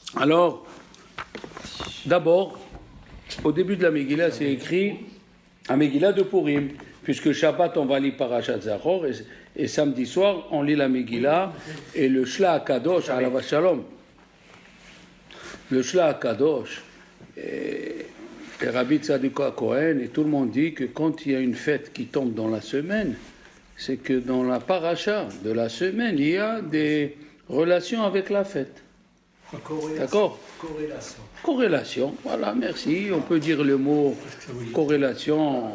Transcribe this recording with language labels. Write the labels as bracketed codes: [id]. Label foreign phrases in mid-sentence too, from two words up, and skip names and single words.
[fr] Alors, d'abord, au début de la Megillah, c'est écrit la Megillah de Purim, puisque Shabbat, on va lire Parashat Zachor, et samedi soir, on lit la Megillah, et le Shla HaKadosh, [he] עליו השלום. [fr] Le Shla HaKadosh, et Rabbi Tzadok HaKohen, et tout le monde dit que quand il y a une fête qui tombe dans la semaine, c'est que dans la paracha de la semaine, il y a des relations avec la fête. D'accord ? Corrélation, voilà, merci. On peut dire le mot corrélation.